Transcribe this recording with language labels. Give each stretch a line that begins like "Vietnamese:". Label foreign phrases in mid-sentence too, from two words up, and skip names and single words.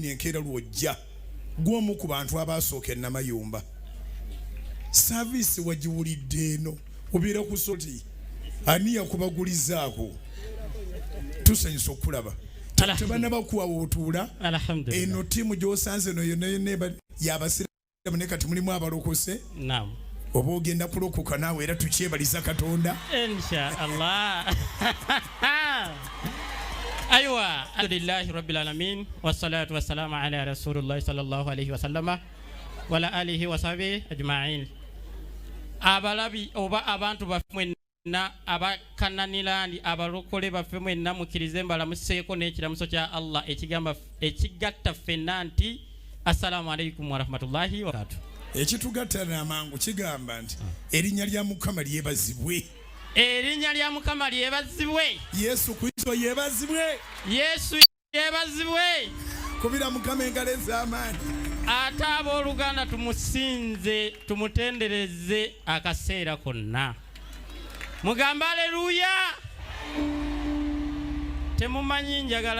Ganda: enkeera lwojja gw'omu ku bantu abaasooka Namayumba saavisi wagiwulidde eno obeera ku soti ani yakubagulizaako tusanyusa okulaba tebanaba kuwawa otuula eno ttiimu gy'osanze no yonna yabasiraamu ne kati mulimu abalokose oba ogenda kulokoka naawe era tukyebaliza Katonda
Arabic: إن شاء الله أيوه الحمد لله رب العالمين والصلاة والسلام على رسول الله صلى الله عليه وسلم وعلى آله وصحبه أجمعين
Ganda: abalabi oba abantu baffe na aba Canan Land abalokole baffe mwenna mukirize mbalamuseeko n'ekiramuso kya Allah ekigatta ffenna nti
Arabic: السلام عليكم ورحمة الله وبركاته
Ganda: ekitugatta n'amangu kigamba nti erinnya lya Mukama lyebazibwe erinnya lya Mukama lyebazibwe Yesu Kristo yebazibwe kubira Mukama engalo ez'amaanyi ate abooluganda tumusinze tumutendereze akaseera konna mugamba aleluya temumanyi njagala